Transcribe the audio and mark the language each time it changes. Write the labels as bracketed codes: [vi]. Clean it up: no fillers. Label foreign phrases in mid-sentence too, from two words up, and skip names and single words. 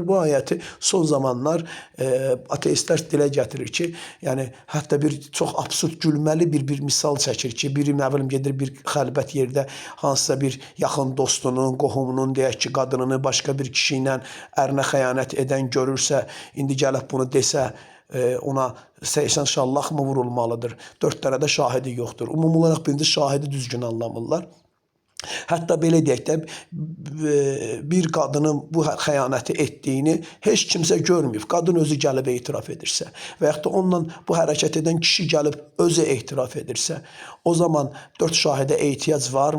[az] Bu ayəti son zamanlar ateistlər dilə gətirir ki, yəni hətta bir çox absurd gülməli bir misal çəkir ki, biri məvəlim gedir bir xəlbət yerdə hansısa bir yaxın dostunun, qohumunun deyək ki, qadınını başqa bir kişi ilə ərinə xəyanət edən görürsə, indi gəlib bunu desə, ona 80 şallaq mı vurulmalıdır? [tr] 4 tane de şahidi yoktur. Umum olarak birinci şahidi düzgün anlamırlar. [az] Hətta belə deyək də, bir qadının bu xəyanəti etdiyini heç kimsə görməyib. Qadın özü gəlib etiraf edirsə və yaxud da onunla bu hərəkət edən kişi gəlib özü etiraf edirsə, o zaman 4 şahidə ehtiyac varmı?